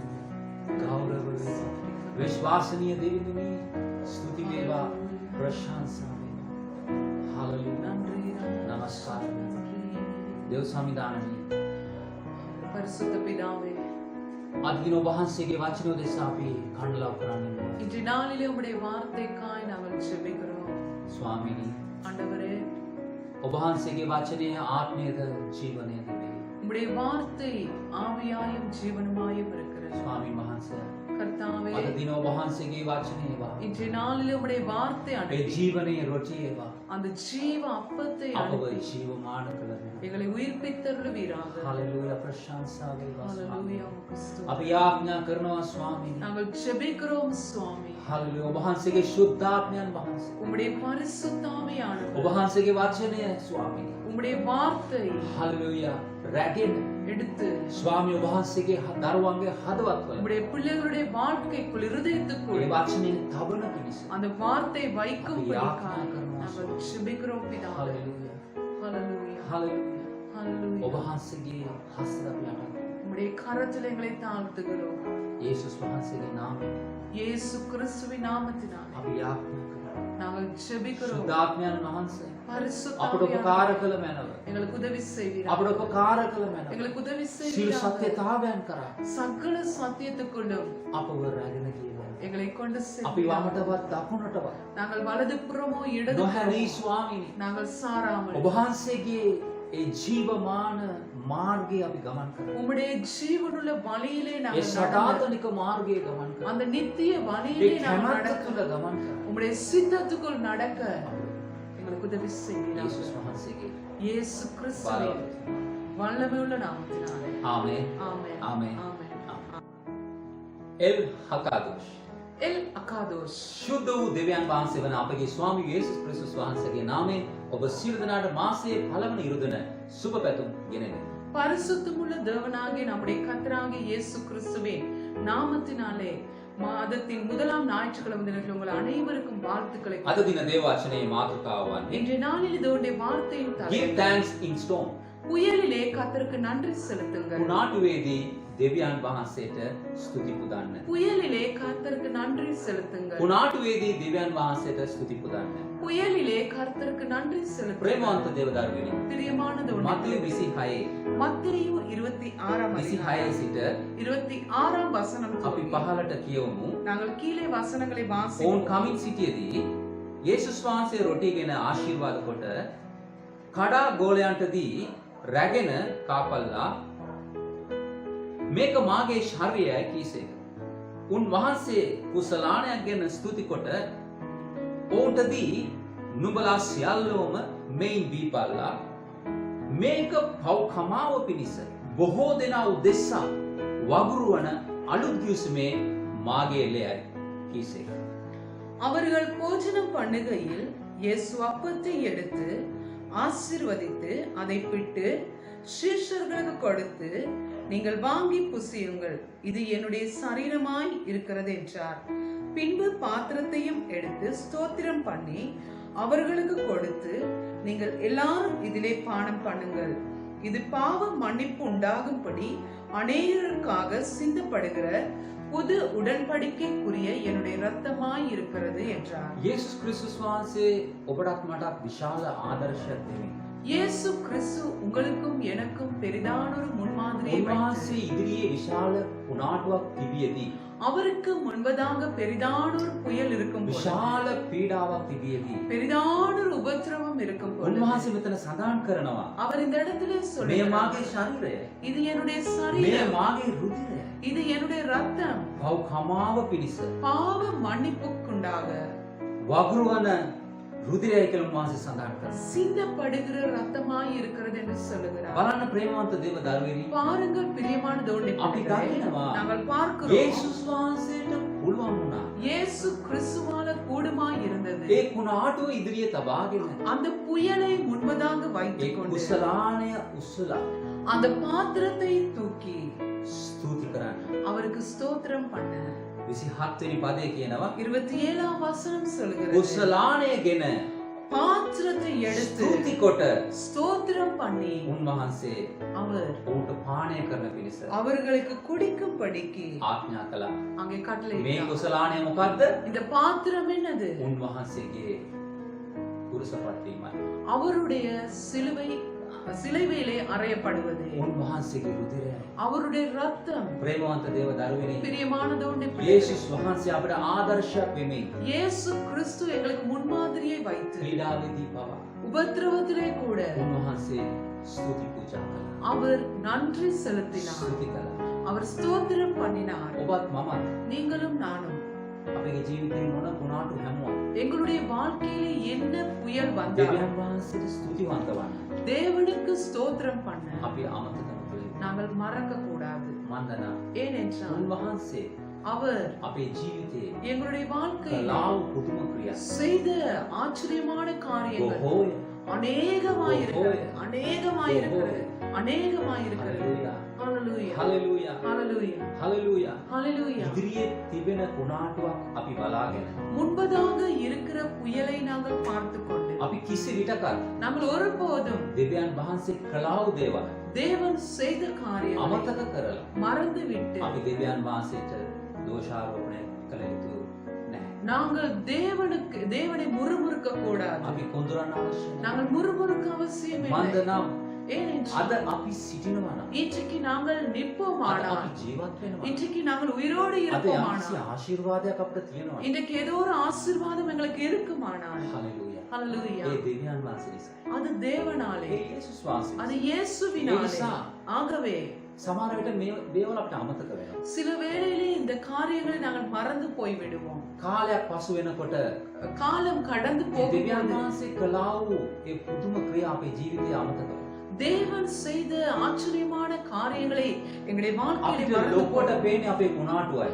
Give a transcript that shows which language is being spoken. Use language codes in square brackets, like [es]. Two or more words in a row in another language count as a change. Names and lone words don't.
[si] ගෞරව වේවා විශ්වසනීය දේවී ස්තුති වේවා ප්‍රශංසා හලෙලූයා. නමස්කාර දේව සංවිධානී පරිශුද්ධ පිතාවේ அதினோ வහන්සේගේ වචනෝ දෙස අපි කණ්ඩලා කරන්නේ [ta] இன்று நாளிலே உம்முடைய வார்த்தைக்காய் நாங்கள் ஜெபிக்கிறோம் [si] ස්වාමීනි. [ta] ஆண்டவரே [si] ඔබ වහන්සේගේ වචනය ආත්මයේද ජීවනයේද වේ. [ta] உம்முடைய வார்த்தை ஆவியாயும் ஜீவனுமாயும் இருக்கிறது [si] ස්වාමීන් වහන්සේ [ta] கர்த்தாவே [si] අද දින ඔබ වහන්සේගේ වචනේ වා [ta] இன்று நாளிலே உம்முடைய வார்த்தை [si] ඒ [ta] அனுப்பி [si] ජීවනයේ රොටියේ වා [ta] அந்த ஜீவ அப்பத்தை [si] අපව [ta] அனுப்பி [si] ජීවමාන කළේ. [ta] எங்களை உயிர்ப்பித்தருளுவீராக [si] හalleluya. ප්‍රශංසා වේවා ස්වාමී. [ta] ஹalleluya உமக்கு ஸ்தோத்திரம். [si] අපි යාඥා කරනවා ස්වාමීනි. [ta] நாங்கள் ஜெபிக்கிறோம் சுவாமி [si] හalleluya. ඔබ වහන්සේගේ ශුද්ධාත්මයන් වහන්සේ [ta] உம்முடைய பரிசுத்தாவியானவர் [si] ඔබ වහන්සේගේ වචනය ස්වාමීනි. [ta] உம்முடைய வார்த்தை [si] හalleluya. රැගෙන [ta] எடுத்து [si] ස්වාමී ඔබ වහන්සේගේ දරුවන්ගේ හදවත්වල [ta] உம்முடைய பிள்ளைகளுடைய வாழ்க்கைக்குள் இருதயத்துக்குள் [si] ඒ වචනේ තබන පිණිස [ta] அந்த வார்த்தை வைக்கும்படிக்காக [si] අපි [ta] நாங்கள் ஜெபிக்கிறோம் பிதாவே. [si] හalleluya. [ta] ஹalleluya [si] හalleluya. [ta] ஹalleluya. [si] ඔබ වහන්සේගේ හස්ත අපි අරන් [ta] உம்முடைய கரத்தில் எங்களை தாழ்த்துகிறோம். [si] යේසුස් වහන්සේගේ නාමයෙන් [ta] இயேசு கிறிஸ்துவின் நாமத்தினாலே [si] අපි යාඥා කරනවා. [ta] நாங்கள் ஜெபிக்கிறோம். [si] ශුද්ධාත්මයන් වහන්සේ [ta] பரிசுத்த [si] අපට [ta] ஆவியானவர் [si] උපකාර කළ මැනව [ta] எங்களுக்கு உதவி செய்வீராக. [si] අපට උපකාර කළ මැනව [ta] எங்களுக்கு உதவி [si] සිල් [ta] செய்வீராக. [si] සත්‍යතාවයන් කරා [ta] சகல சத்தியத்துக்குள்ளும் [si] අපව රැගෙන ගියවා. [ta] எங்களை கொண்டு [si] අපි [ta] செல்வீராக. [si] වමටවත් දකුණටවත් [ta] நாங்கள் வலது புறமோ இடது [si] නොහැරී [ta] புறமோ [si] ස්වාමීනි [ta] நாங்கள் சாராமல் [si] ඔබ වහන්සේගේ ඒ ජීවමාන මාර්ගයේ අපි ගමන් කරනවා. [ta] உம்முடைய ஜீவனுள்ள வழியிலே [si] ඒ [ta] நாங்கள் நடந்து [si] සදාතනික මාර්ගයේ ගමන් කරනවා. [ta] அந்த நித்திய [si] ඒ [ta] வழியிலே நாங்கள் [si] කැමැත්ත [ta] நடக்க [si] තුළ ගමන් කරනවා. [ta] உம்முடைய சித்தத்துக்குள் நடக்க எங்களுக்கு உதவி செய்வீராக. [si] යේසුස් වහන්සේගේ [ta] இயேசு கிறிஸ்துவின் வல்லமையுள்ள நாமத்தினாலே [si] ආමේන්. [ta] ஆமென் ஆமென். ஆமென். [si] එල් හකාදෝෂ් [ta] எல் அகாதோஷ் [si] ශුද්ධ වූ දෙවියන් වහන්සේ වන අපගේ ස්වාමී යේසුස් ක්‍රිස්තුස් වහන්සේගේ නාමයෙන් ඔබ සියලු දෙනාට මාසයේ පළවෙනි ඉරුදින සුබ පැතුම් ගෙනෙන්න. [ta] பரிசுத்தமுள்ள தேவனாகிய நம்முடைய கர்த்தராகிய இயேசு கிறிஸ்துவின் நாமத்தினாலே மாதத்தின் முதலாம் ஞாயிற்றுக்கிழமை தினத்தில் உங்கள் அனைவருக்கும் வாழ்த்துக்களை [si] අද දින දේව වචනේ මාතෘකාව වන්නේ [ta] இன்றைய நாளில் இதோடைய வார்த்தையின் [en] Give [ta] தலைப்பு [en] thanks in storm. [ta] புயலிலே கர்த்தருக்கு நன்றி செலுத்துங்கள். [si] කුණාටුවේදී දෙවියන් වහන්සේට ස්තුති පුදන්න. [ta] புயலிலே கர்த்தருக்கு நன்றி செலுத்துங்கள். [si] කුණාටුවේදී දෙවියන් වහන්සේට ස්තුති පුදන්න. [ta] புயலிலே கர்த்தருக்கு நன்றி செலுத்துங்கள். [si] ප්‍රේමවන්ත දේව දරුවනි. [ta] பிரியமானது [si] මත්තයු 26 [ta] மத்தேயு 26ஆம் [si] 26 සිට [ta] 26ஆம் வசனம் [si] අපි පහළට කියවමු. [ta] நாங்கள் கீழே வசனங்களை [si] ඕන් [ta] வாசிப்போம். [si] කමින් සිටියේදී යේසුස් වහන්සේ රොටිගෙන ආශිර්වාද කොට කඩා ගෝලයන්ට දී රැගෙන කාපල්ලා මේක මාගේ ශරීරයයි කීසේක. උන් වහන්සේ කුසලානයක් ගැන ස්තුති කොට ඔවුන්ට දී නුඹලා සියල්ලෝම මෙයින් දීපල්ලා මේක පව් කමාව පිණිස බොහෝ දෙනා උදෙසා වගුරුවන අලුත් දිවසමේ මාගේ එලෙයයි කීසේක. [ta] அவர்கள் போஜனம் பண்ணுகையில் இயேசு அப்பத்தை எடுத்து ஆசீர்வதித்து அதை பிட்டு சீஷர்களுக்கு கொடுத்து நீங்கள் வாங்கி புசியுங்கள், இது என்னுடைய சரீரமாய் இருக்கிறது என்றார். பின்பு பாத்திரத்தையும் எடுத்து ஸ்தோத்திரம் பண்ணி அவர்களுக்கு கொடுத்து நீங்கள் எல்லாரும் இதிலே பானம் பண்ணுங்கள், இது பாவ மன்னிப்பு உண்டாகும்படி அநேகருக்காக சிந்தப்படுகிற புது உடன்படிக்கைக்குரிய என்னுடைய இரத்தமாய் இருக்கிறது என்றார். [si] යේසුස් ක්‍රිස්තුස් වහන්සේ ඔබටත් මටත් විශාල ආදර්ශයක් දෙමින් [ta] இயேசு கிறிஸ்து உங்களுக்கும் எனக்கும் பெரிதான ஒரு முன்மாதிரியை வைத்து [si] උන්වහන්සේ ඉදිරියේ විශාල කුණාටුවක් තිබියදී [ta] அவருக்கு முன்பதாக பெரிதான ஒரு புயல் இருக்கும் போது, [si] විශාල පීඩාවක් තිබියදී [ta] பெரிதான ஒரு உபத்திரவம் இருக்கும் போது [si] උන්වහන්සේ මෙතන සඳහන් කරනවා [ta] அவர் இந்த இடத்துல [si] මේ [ta] சொல்லுகிறார், [si] මාගේ ශරීරය [ta] இது என்னுடைய [si] මේ [ta] சரீரம், [si] මාගේ රුධිරය [ta] இது என்னுடைய ரத்தம், [si] පව් කමාව පිණිස [ta] பாவ மன்னிப்புக்குண்டாக [si] වගුරුවන රුධිරය කියලා උන්වහන්සේ සඳහන් කරනවා. [ta] சிந்தப்படுகிற ரத்தமாய் இருக்கிறது என்று சொல்லுகிறார். [si] බලන්න ප්‍රේමවන්ත දේව දරුවෙනි [ta] பாருங்கள் பிரியமான தேவனுடைய [si] අපි [ta] பிள்ளைகளே, [si] දකිනවා [ta] நாங்கள் பார்க்கிறோம் [si] යේසුස් වහන්සේට පුළුවන් වුණා [ta] இயேசு கிறிஸ்துவால கூடுமாய் இருந்தது [si] ඒ කුණාටුව ඉදිරියේ තබාගෙන [ta] அந்த புயலை முன்பதாக [si] ඒ [ta] வைத்துக் கொண்டு [si] කුසලානය උස්සලා [ta] அந்த பாத்திரத்தை தூக்கி [si] ස්තුති කරන්න. [ta] அவருக்கு ஸ்தோத்திரம் பண்ண [si] 27 වෙනි පදේ කියනවා [ta] 27ஆம் வசனம் சொல்கிறது, [si] කුසලානයගෙන [ta] பாத்திரத்தை எடுத்து [si] ස්තුති කොට [ta] ஸ்தோத்திரம் பண்ணி [si] උන්වහන්සේ [ta] அவர் [si] ඔවුන්ට පානය කරන පිණිස [ta] அவர்களுக்கு குடிக்கும்படிக்கு [si] ආඥා කළා. [ta] அங்கே [si] මේ [ta] கட்டளையிட்டார். [si] කුසලානය මොකද්ද? [ta] இந்த பாத்திரம் என்னது? [si] උන්වහන්සේගේ කුරුසපත් වීමයි. [ta] அவருடைய சிலுவையிலே அறையப்படுவது, [si] උන්වහන්සේගේ රුධිරයයි. [ta] அவருடைய ரத்தம். [si] ප්‍රේමවන්ත දේව දරුවෙනි [ta] பிரியமானதோடைய [si] යේසුස් වහන්සේ අපට ආදර්ශයක් වෙමින් [ta] இயேசு கிறிஸ்து எங்களுக்கு முன்மாதிரியை வைத்து [si] පීඩාවේදී පවා [ta] உபத்திரவத்திலே கூட [si] උන්වහන්සේ ස්තුති පූජා කළා. [ta] அவர் நன்றி செலுத்தினார், [si] ස්තුති කළා. [ta] அவர் ஸ்தோத்திரம் பண்ணினார். [si] ඔබත් මමත් [ta] நீங்களும் நானும் [si] අපේ ජීවිතේ මොන ගුණාටු හැමුවත් [ta] எங்களுடைய வாழ்க்கையிலே என்ன புயல் வந்தாலும் [si] දෙවියන් වහන්සේට ස්තුතිවන්ත වන්න. [ta] தேவனுக்கு ஸ்தோத்திரம் பண்ண [si] අපි අමතක නොකළ යුතුයි. [ta] நாங்கள் மறக்க கூடாது. [si] මන්දනා [ta] ஏனென்றால் [si] උන්වහන්සේ [ta] அவர் [si] අපේ ජීවිතේ [ta] எங்களுடைய வாழ்க்கையில் [si] කලාව පුදුම ක්‍රියා [ta] செய்த ஆச்சரியமான காரியங்கள் [si] බොහෝය. [ta] அநேகமாயிருக்கிறது, அநேகமாயிருக்கிறது, அநேகமாயிருக்கிறது. [si] හලෙලූයා [ta] ஹalleluya, [si] හලෙලූයා [ta] ஹalleluya, [si] හලෙලූයා [ta] ஹalleluya. [si] ඉදිරියේ තිබෙන කුණාටුවක් අපි බලාගෙන [ta] முன்பதாக இருக்கிற புயலை நாங்கள் பார்த்து கொண்டு [si] අපි කිසි විටකත් [ta] நாங்கள் ஒருபோதும் [si] දෙවියන් වහන්සේ කලාව දේවල් [ta] தேவன் செய்த காரியங்களை [si] අමතක කරලා [ta] மறந்து விட்டு [si] අපි දෙවියන් වහන්සේට දෝෂාරෝපණය කළ යුතු නැහැ. [ta] நாங்கள் தேவனை முறுமுறுக்க கூடாது. [si] අපි කොඳුරන්න අවශ්‍ය නැහැ. [ta] நாங்கள் முறுமுறுக்க அவசியம் இல்லை. [si] මන්දනම් [ta] ஏனென்றால் [si] අද අපි සිටිනවා නම් [ta] இன்றைக்கு நாங்கள் [si] අද [ta] நிற்போமானால், [si] අපි ජීවත් වෙනවා. [ta] இன்றைக்கு நாங்கள் உயிரோடு [si] අද යම්කිසි [ta] இருப்போமானால், [si] ආශිර්වාදයක් අපිට තියෙනවා. [ta] இன்றைக்கு ஏதோ ஒரு ஆசீர்வாதம் எங்களுக்கு இருக்குமானால், [si] හලෙලූයා. [ta] ஹalleluya, [si] ඒ දෙවියන් වහන්සේ නිසා. [ta] அது தேவனாலே, [si] ඒ යේසුස් වහන්සේ. [ta] அது இயேசுவினாலே. [si] එනිසා [ta] ஆகவே [si] සමහර විට මේ දේවල් අපිට අමතක වෙනවා. [ta] சில வேளையிலே இந்த காரியங்களை நாங்கள் மறந்து போய் விடுவோம். [si] කාලයක් පසු වෙනකොට [ta] காலம் கடந்து [si] ඒ [ta] போகும்போது [si] දෙවියන් වහන්සේ කළා වූ ඒ පුදුම ක්‍රියා අපේ ජීවිතේ අමතක වෙනවා. [ta] தேவன் செய்த ஆச்சரியமான காரியங்களை எங்களுடைய வாழ்க்கையிலே [si] අපිට [ta] மறந்து [si] ලොකුවට පේන්නේ අපේ කුණාටුවයි.